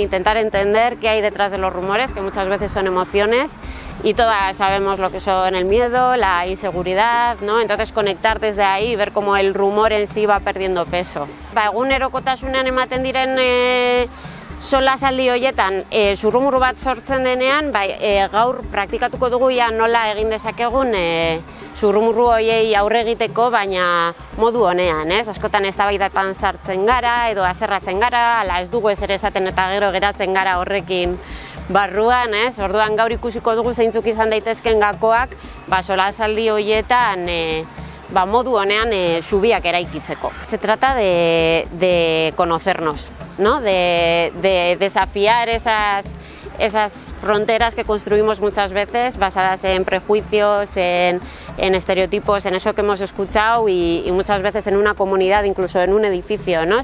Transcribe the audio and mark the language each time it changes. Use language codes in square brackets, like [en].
[es] Intentar entender qué hay detrás de los rumores, que muchas veces son emociones y todas sabemos lo que son el miedo, la inseguridad, ¿no? Entonces conectar desde ahí y ver cómo el rumor en sí va perdiendo peso. [eu] Egunerokotasunean ematen diren solasaldi horietan zurrumurru bat sortzen denean, gaur praktikatuko dugu nola egin dezakegun zurrumurru horiei aurre egiteko, baina modu honean, askotan eztabaidatan sartzen gara edo haserratzen gara, ala ez dugu ezer esaten eta gero geratzen gara horrekin barruan, orduan gaur ikusiko dugu zeintzuk izan daitezken gakoak solasaldi horietan modu honean zubiak eraikitzeko. [es] Se trata de conocernos, ¿no? De desafiar esas fronteras que construimos muchas veces basadas en prejuicios, en estereotipos, en eso que hemos escuchado y muchas veces en una comunidad, incluso en un edificio, ¿no?